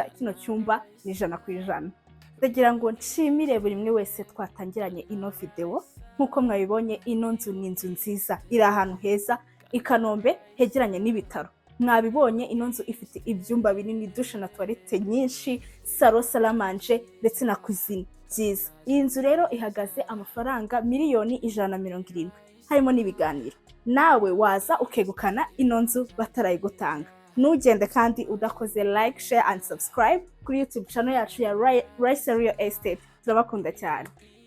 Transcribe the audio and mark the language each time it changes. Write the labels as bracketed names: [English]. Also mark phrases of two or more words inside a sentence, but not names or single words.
[Kinyarwanda] Kino cyumba ni 100%. Ndagira ngo nshimire buri mwe wese twatangiranye ino video. Nkuko mwabibonye, ino nzu ni inzu nziza, iri ahantu heza i Kanombe hegeranye n'ibitaro. Mwabibonye ino nzu ifite ibyumba binini, douche na toilette nyinshi, salon, [French] salle à manger [Kinyarwanda] ndetse na cuisine byiza. Iyi nzu rero ihagaze amafaranga $170,000, harimo n'ibiganiro. Nawe waza ukegukana ino nzu batarayigutanga. Nugende kandi udakoze [English] like, share and subscribe [Kinyarwanda] kuri [English] YouTube channel [Kinyarwanda] yacu ya Rice Real Estate. Turabakunda cyane.